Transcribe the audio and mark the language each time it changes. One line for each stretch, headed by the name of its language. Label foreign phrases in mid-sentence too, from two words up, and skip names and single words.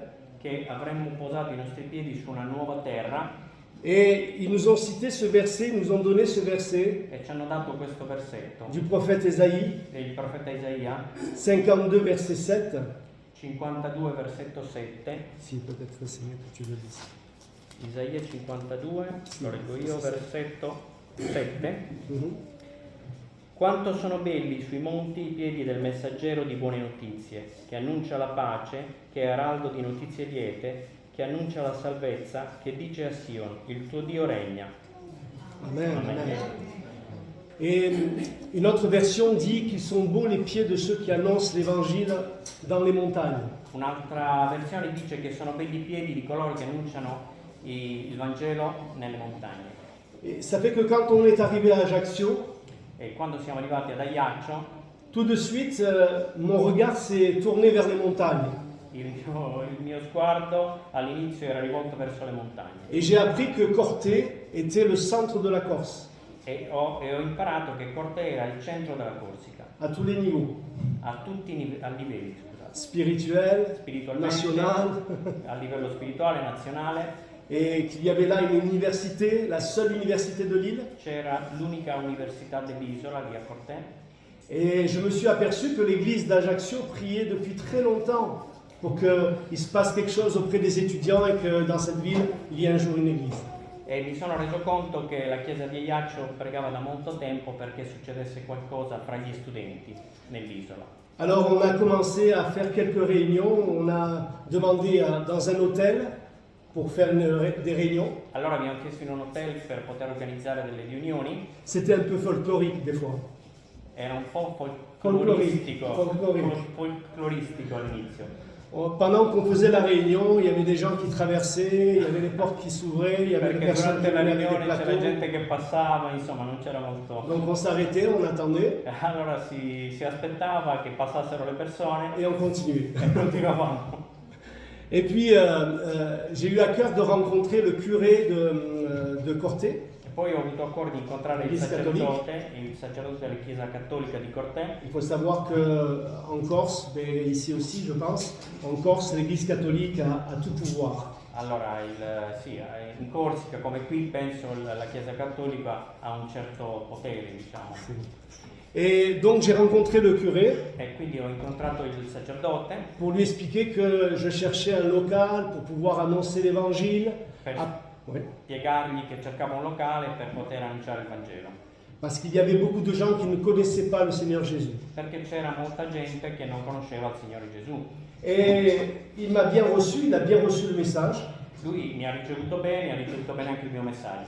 Italian: che avremmo posato i nostri piedi su una nuova terra,
French: Et ils nous ont cité ce verset, ils nous ont donné ce verset
Italian: e ci hanno dato questo versetto
French: du prophète Ésaïe,
Italian: del profeta Isaia,
French: 52, verset 7.
Italian: 52 versetto 7. Si,
French: peut-être c'est mieux que tu le dises.
Italian: Isaia 52, lo leggo io, versetto 7. Quanto sono belli sui monti i piedi del messaggero di buone notizie, che annuncia la pace, che è araldo di notizie liete, che annuncia la salvezza, che dice a Sion, il tuo Dio regna. Amen, Amen. amen.
French: Et une autre version dit qu'ils sont beaux les pieds de ceux qui annoncent l'évangile dans les montagnes.
Italian: Un'altra versione dice che sono belli i piedi di coloro che annunciano il Vangelo nelle montagne.
French: Et ça fait que quand on est arrivé à Ajaccio,
Italian: E quando siamo arrivati ad Ajaccio,
French: tout de suite, mon regard s'est tourné vers les montagnes.
Italian: il mio sguardo all'inizio era rivolto verso le montagne.
French: Et j'ai appris que Corté était le centre de la Corse.
Italian: e ho imparato che Corte era il centro della Corsica,
French: à tous les niveaux,
Italian: a tutti i livelli, scusate,
French: spirituel,
Italian: spiritualmente,
French: national,
Italian: a livello spirituale, nazionale.
French: et qu'il y avait là une université, la seule université de l'île.
Italian: C'era l'unica università dell'isola lì a Corte.
French: Et je me suis aperçu que l'église d'Ajaccio priait depuis très longtemps pour qu'il se passe quelque chose auprès des étudiants et que dans cette ville, il y ait un jour une église.
Italian: E mi sono reso conto che la chiesa di Ajaccio pregava da molto tempo perché succedesse qualcosa fra gli studenti nell'isola.
French: Alors on a commencé à faire quelques réunions, on a demandé dans un hôtel pour faire des réunions.
Italian: Allora abbiamo chiesto in un hotel per poter organizzare delle riunioni.
French: C'était un peu folklorique des fois.
Italian: Era un po'
French: Folklorique.
Italian: folkloristico all'inizio.
French: Pendant qu'on faisait la réunion, il y avait des gens qui traversaient, il y avait les portes qui s'ouvraient, il y avait des
Italian: Perché
French: personnes qui
Italian: durante la
French: venaient avec des
Italian: riunione c'era
French: plateaux.
Italian: gente che passava, insomma non c'era molto.
French: Donc on s'arrêtait, on attendait
Italian: Allora si aspettava che passassero le persone
French: et on continuait.
Italian: e continuavamo.
French: Et puis j'ai eu à cœur de rencontrer le curé de Corté.
Italian: E poi ho avuto a cuore di incontrare il
French: L'Église
Italian: sacerdote della Chiesa Cattolica di Corte.
French: Il faut savoir qu'en Corse, mais ici aussi je pense, en Corse l'Église catholique a tout pouvoir.
Italian: Allora, in Corsica come qui penso la Chiesa Cattolica ha un certo potere, diciamo.
French: Et donc j'ai rencontré le curé
Italian: E quindi ho incontrato il sacerdote
French: pour lui expliquer que je cherchais un local pour pouvoir annoncer l'évangile.
Italian: per
French: Oui.
Italian: spiegargli che cercavo un locale per poter annunciare il Vangelo.
French: Parce qu'il y avait beaucoup de gens qui ne connaissaient pas le Seigneur Jésus.
Italian: Perché c'era molta gente che non conosceva il Signore Gesù.
French: Et il a bien reçu le message.
Italian: Lui mi ha ricevuto bene anche il mio messaggio.